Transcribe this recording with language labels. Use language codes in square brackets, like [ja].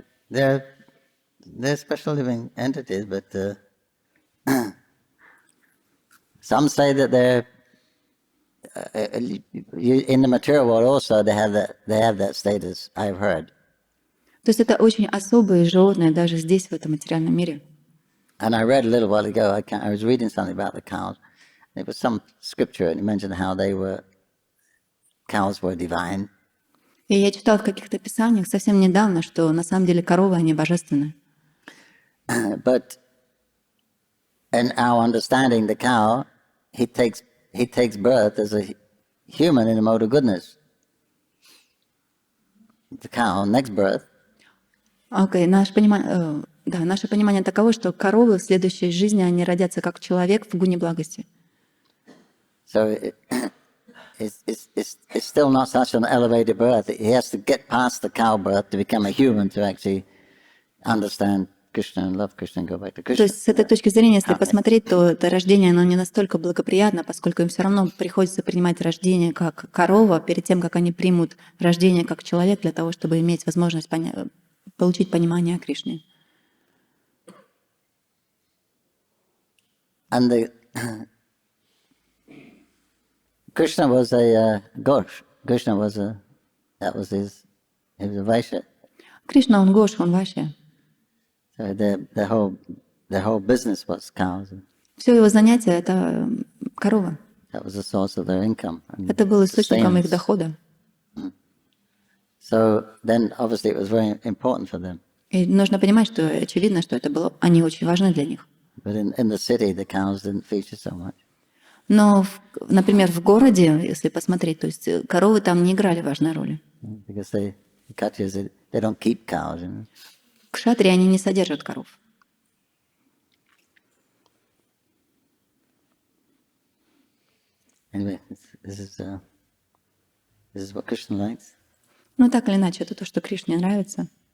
[en] They're special living entities, but some say that they're in the material world also. They have that status. I've heard. [ru] То есть это очень особые животные даже здесь, в этом материальном мире. [en] And I read a little while ago. I was reading something about the cows. There was some scripture and it mentioned how cows were divine. [ru] И я читала в каких-то писаниях совсем недавно, что на самом деле коровы, они божественны. [en] But in our understanding, the cow, he takes birth as a human in the mode of goodness. The cow, next birth. [ru] Okay, наше понимание таково, что коровы в следующей жизни, они родятся как человек в гуне благости. [en] So it's still not such an elevated birth. He has to get past the cow birth to become a human to actually understand Krishna and love Krishna and go back to Krishna. [ru] То есть с этой точки зрения, если посмотреть, то это рождение, оно не настолько благоприятно, поскольку им все равно приходится принимать рождение как корова перед тем, как они примут рождение как человек, для того, чтобы иметь возможность получить понимание о Кришне. [en] And Krishna was a Ghosh. Krishna was he was a Vaishya. [ru] Кришна, он Гош, он Вайшья. [en] So the whole business was cows. [ru] Все его занятие — это корова. [en] That was the source of their income. [ru] Это был источником их дохода. [en] So then, obviously, it was very important for them. [ru] И нужно понимать, что очевидно, что это было, они очень важны для них. [en] But in the city, the cows didn't feature so much. [ru] Но, например, в городе, если посмотреть, то есть коровы там не играли важной роли. [en] Because the Khatris, they don't keep cows. [ru] Кшатрии, они не содержат коров. [en] Anyway, this is what Krishna likes. [ru] Ну, так или иначе, это то, что Кришне нравится.